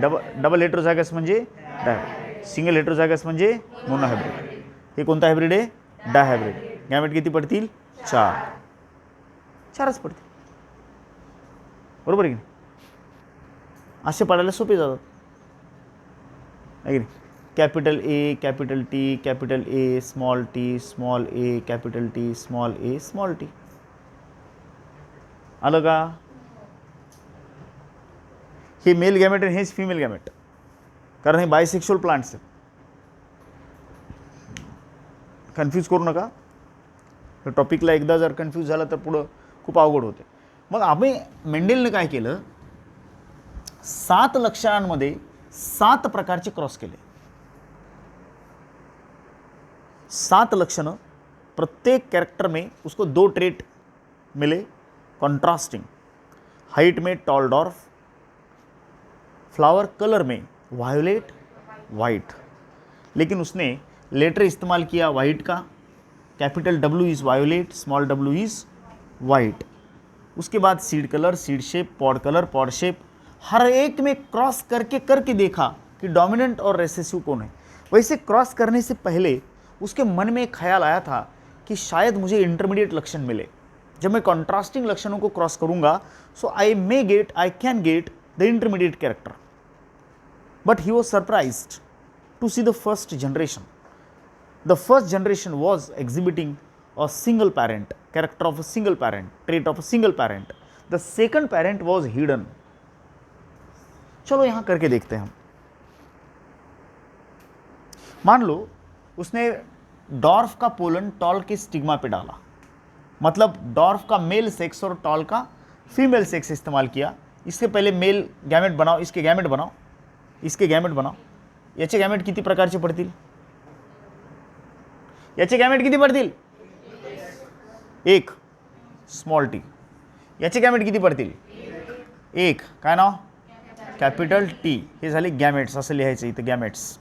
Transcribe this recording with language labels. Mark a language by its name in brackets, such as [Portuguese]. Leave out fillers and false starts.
[Marathi] Double हेटेरोजायगस म्हणजे डाय, single हेटेरोजायगस म्हणजे mono hybrid. हे कोणता हायब्रिड आहे? डाय हायब्रिड. गॅमेट किती पडतील? 4. 4च पडतील. बरोबर आहे की नाही? असे पडायला सोपे जातात आहे की नाही? [English] Capital A, capital T, capital A, small A, capital T, small A, small T. [Marathi] आलं का? हे मेल गॅमेट आणि हेच फिमेल गॅमेट, कारण हे बायसेक्शुअल प्लांट्स आहेत. कन्फ्यूज करू नका. हे टॉपिकला एकदा जर कन्फ्यूज झाला तर पुढं खूप अवघड होते. मग आम्ही मेंडेलने काय केलं? 7 लक्षणांमध्ये 7 प्रकारचे क्रॉस केले. [Hindi] 7 लक्षणं, प्रत्येक कैरेक्टर में उसको 2 ट्रेट मिले कॉन्ट्रास्टिंग. हाइट में टॉल डॉर्फ, फ्लावर कलर में वायोलेट वाइट, लेकिन उसने लेटर इस्तेमाल किया वाइट का. [English] Capital W is violet, small w is white. [Hindi] उसके बाद seed colour, seed shape, pod colour, pod shape, हर एक में क्रॉस करके देखा कि डोमिनेंट और रेसेसिव कौन है. वैसे क्रॉस करने से पहले उसके मन में एक ख्याल आया था कि शायद मुझे इंटरमीडिएट लक्षण मिले. जब मैं कॉन्ट्रास्टिंग लक्षणों को क्रॉस करूंगा, [English] So I can get the intermediate character. But he was surprised to see the first generation. The first generation was exhibiting a single parent, character of a single parent, trait of a single parent. The second parent was hidden. [Hindi] चलो यहां करके देखते हैं हम. मान लो उसने dwarf का pollen toll के स्टिग्मा पे डाला, मतलब डॉर्फ का मेल सेक्स और टॉल का फीमेल सेक्स इस्तेमाल किया. इसके पहले मेल गॅमेट बनाओ, इसके गॅमेट बनाओ, इसके गॅमेट बनाओ. [Marathi] याचे गॅमेट किती प्रकारचे पडतील? याचे गॅमेट किती पडतील? 1 स्मॉल टी. याचे गॅमेट किती पडतील? 1. काय नाव? Capital T. हे झाले गॅमेट्स, असं लिहायचं इथं गॅमेट्स.